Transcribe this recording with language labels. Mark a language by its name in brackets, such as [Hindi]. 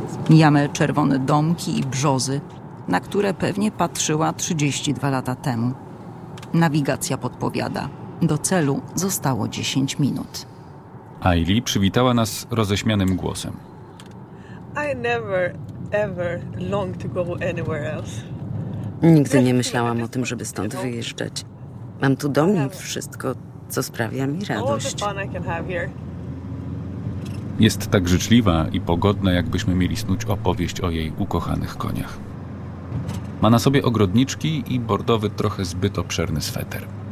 [Polish] Mijamy czerwone domki i brzozy, na które pewnie patrzyła 32 lata temu. Nawigacja podpowiada. Do celu zostało 10 minut. Aili przywitała nas roześmianym głosem. [English] I never ever long to go anywhere else. [Polish] Nigdy nie myślałam o tym, żeby stąd wyjeżdżać. Mam tu dom i wszystko, co sprawia mi radość. Jest tak życzliwa i pogodna, jakbyśmy mieli snuć opowieść o jej ukochanych koniach. Ma na sobie ogrodniczki i bordowy, trochę zbyt obszerny sweter.